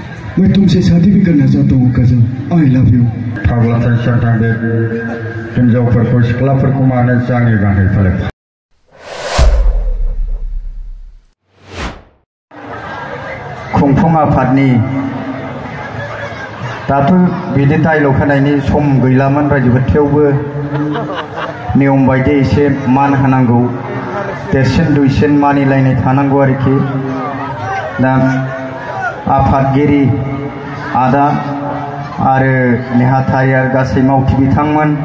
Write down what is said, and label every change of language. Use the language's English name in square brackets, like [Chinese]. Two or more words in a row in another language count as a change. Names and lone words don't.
[Hindi] मैं तुमसे शादी भी करना चाहता हूँ कजल। [English] I love you. [Bodo] फाग्ला टेंशन थांदे हिन्जावफोरखौ सिख्लाफोरखौ मानो जाङि गानै फाले खुंफुं आफादनि दाथ' बिदि डायलग होनायनि सम गैलामोन रायजोफोर थेवबो नियम बायदि एसे मान होनांगौ देरसिन दुइसिन मानिलायनाय थानांगौ आरोखि दा आफादगिरि आदा आरो नेहाथारि आरो गासै मावथि बिथांमोन